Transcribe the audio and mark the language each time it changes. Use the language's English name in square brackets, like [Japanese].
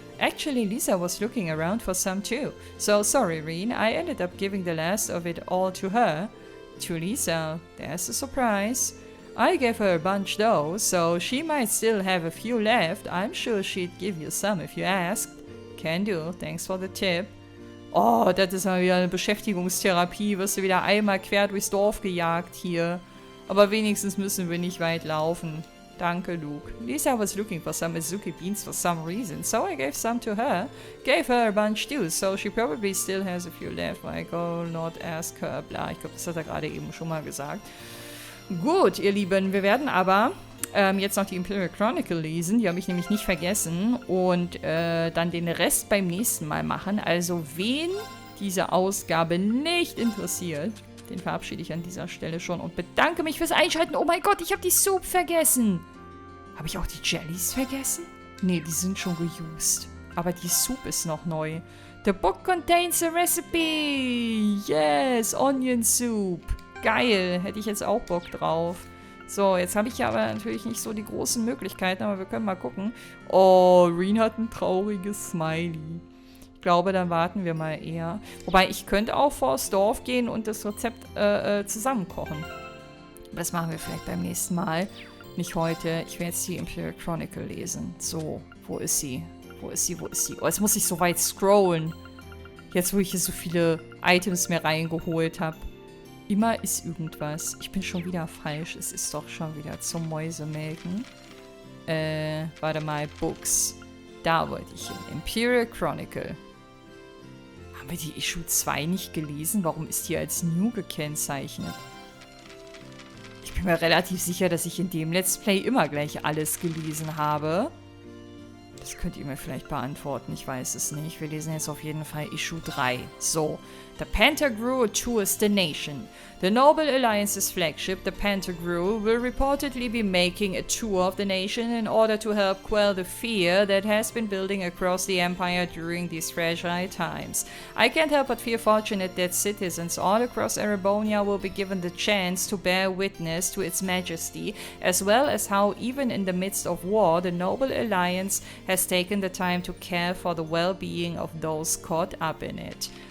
[English] Actually, Lisa was looking around for some too. So sorry, Reen. I ended up giving the last of it all to her. To Lisa. There's a surprise. I gave her a bunch though, so she might still have a few left. I'm sure she'd give you some if you asked. Can do. Thanks for the tip. [German] Oh, das ist mal wieder eine Beschäftigungstherapie. Wirst du wieder einmal quer durchs Dorf gejagt hier. Aber wenigstens müssen wir nicht weit laufen. Danke, Luke. [English] Lisa was looking for some Azuki beans for some reason, so I gave some to her. Gave her a bunch too, so she probably still has a few left. I go not ask her, bla. [German] Ich glaube, das hat er gerade eben schon mal gesagt. Gut, ihr Lieben, wir werden aber jetzt noch die Imperial Chronicle lesen. Die habe ich nämlich nicht vergessen. Und dann den Rest beim nächsten Mal machen. Also, wen diese Ausgabe nicht interessiert, den verabschiede ich an dieser Stelle schon und bedanke mich fürs Einschalten. Oh mein Gott, ich habe die Soup vergessen. Habe ich auch die Jellies vergessen? Nee, die sind schon geused. Aber die Soup ist noch neu. [English] The book contains a recipe. Yes, Onion Soup. [German] Geil, hätte ich jetzt auch Bock drauf. So, jetzt habe ich ja aber natürlich nicht so die großen Möglichkeiten, aber wir können mal gucken. Oh, Reen hat ein trauriges Smiley. Ich glaube, dann warten wir mal eher. Wobei, ich könnte auch vors Dorf gehen und das Rezept zusammen kochen. Das machen wir vielleicht beim nächsten Mal. Nicht heute. Ich werde jetzt die Imperial Chronicle lesen. So, wo ist sie? Wo ist sie? Wo ist sie? Oh, jetzt muss ich so weit scrollen. Jetzt, wo ich hier so viele Items mehr reingeholt habe. Immer ist irgendwas. Ich bin schon wieder falsch. Es ist doch schon wieder zum Mäusemelken. Warte mal. Books. Da wollte ich hin. Imperial Chronicle. Haben wir die Issue 2 nicht gelesen? Warum ist die als New gekennzeichnet? Ich bin mir relativ sicher, dass ich in dem Let's Play immer gleich alles gelesen habe. Das könnt ihr mir vielleicht beantworten, ich weiß es nicht. Wir lesen jetzt auf jeden Fall Issue 3. [English] So, the Pantagruel tours the nation. The Noble Alliance's flagship, the Pantagruel, will reportedly be making a tour of the nation in order to help quell the fear that has been building across the Empire during these fragile times. I can't help but feel fortunate that citizens all across Erebonia will be given the chance to bear witness to its majesty, as well as how even in the midst of war, the Noble Alliance has taken the time to care for the well-being of those caught up in it.